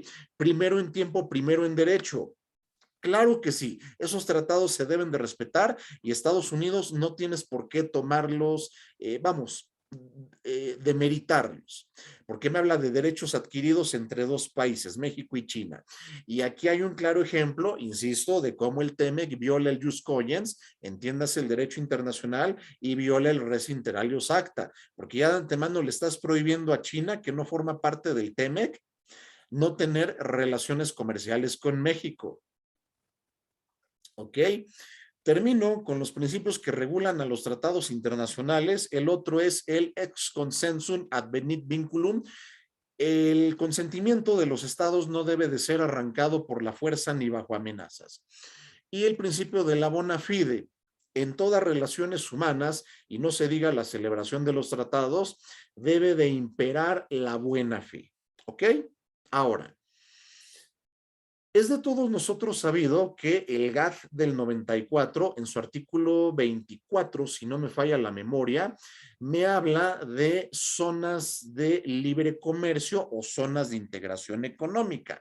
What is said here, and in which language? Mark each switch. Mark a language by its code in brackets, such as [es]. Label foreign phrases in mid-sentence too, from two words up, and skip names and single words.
[es] Primero en tiempo, primero en derecho. Claro que sí, esos tratados se deben de respetar y Estados Unidos no tienes por qué tomarlos, demeritarlos, porque me habla de derechos adquiridos entre dos países, México y China. Y aquí hay un claro ejemplo, insisto, de cómo el TEMEC viola el [la] jus cogens, [es] entiéndase el derecho internacional, y viola el [la] res inter alios acta, [es] porque ya de antemano le estás prohibiendo a China, que no forma parte del TEMEC, no tener relaciones comerciales con México. ¿Ok? Termino con los principios que regulan a los tratados internacionales. El otro es el [la] ex consensum advenit vinculum. [es] El consentimiento de los estados no debe de ser arrancado por la fuerza ni bajo amenazas. Y el principio de la [la] bona fide [es] en todas relaciones humanas, y no se diga la celebración de los tratados, debe de imperar la buena fe. ¿Ok? Ahora, es de todos nosotros sabido que el GATT del 94, en su artículo 24, si no me falla la memoria, me habla de zonas de libre comercio o zonas de integración económica.